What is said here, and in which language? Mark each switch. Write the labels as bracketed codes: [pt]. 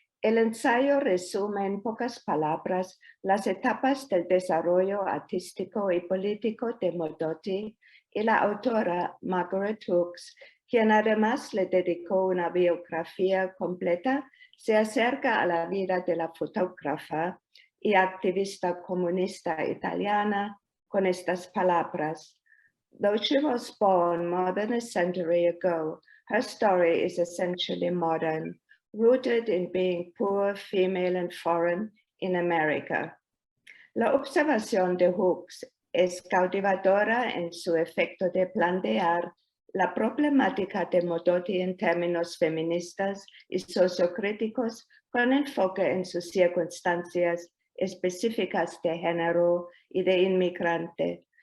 [es] El ensayo resume en pocas palabras las etapas del desarrollo artístico y político de Modotti, y la autora Margaret Hooks, quien además le dedicó una biografía completa, se acerca a la vida de la fotógrafa y activista comunista italiana con estas palabras. [en] Though she was born more than a century ago, her story is essentially modern, rooted in being poor, female, and foreign in America. [es] La observación de Hooks es cautivadora en su efecto de plantear la problemática de Modotti en términos feministas y sociocríticos con enfoque en sus circunstancias específicas de género y de inmigrante.